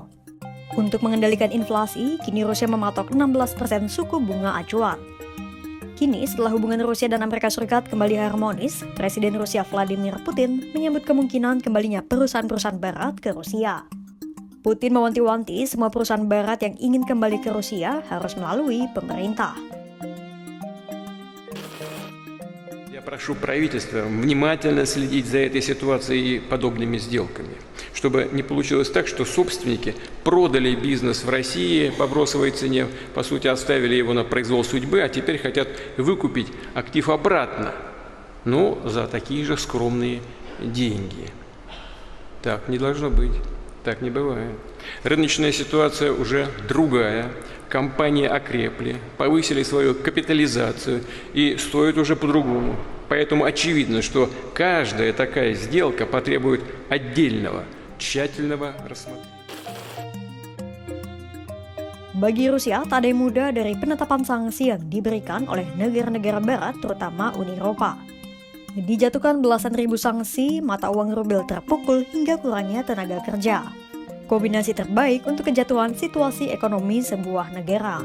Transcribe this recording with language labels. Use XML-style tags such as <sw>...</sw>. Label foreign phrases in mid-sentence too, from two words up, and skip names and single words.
<id>Untuk mengendalikan inflasi, kini Rusia mematok 16% suku bunga acuan. Kini, setelah hubungan Rusia dan Amerika Serikat kembali harmonis, Presiden Rusia Vladimir Putin menyambut kemungkinan kembalinya perusahaan-perusahaan barat ke Rusia. Putin mewanti-wanti semua perusahaan barat yang ingin kembali ke Rusia harus melalui pemerintah.</id> <ru>Я прошу правительство внимательно следить за этой ситуацией и подобными сделками, чтобы не получилось так, что собственники продали бизнес в России по бросовой цене, по сути оставили его на произвол судьбы, а теперь хотят выкупить актив обратно, но за такие же скромные деньги. Так не должно быть. Так не бывает. Рыночная ситуация уже другая. Компании окрепли, повысили свою капитализацию и стоят уже по-другому. Поэтому очевидно, что каждая такая сделка потребует отдельного, тщательного рассмотрения.</ru> <id>Bagi Rusia, tak ada yang mudah dari penetapan sanksi yang diberikan oleh negara-negara barat, terutama Uni Eropa. Dijatuhkan belasan ribu sanksi, mata uang rubel terpukul hingga kurangnya tenaga kerja. Kombinasi terbaik untuk kejatuhan situasi ekonomi sebuah negara.</id>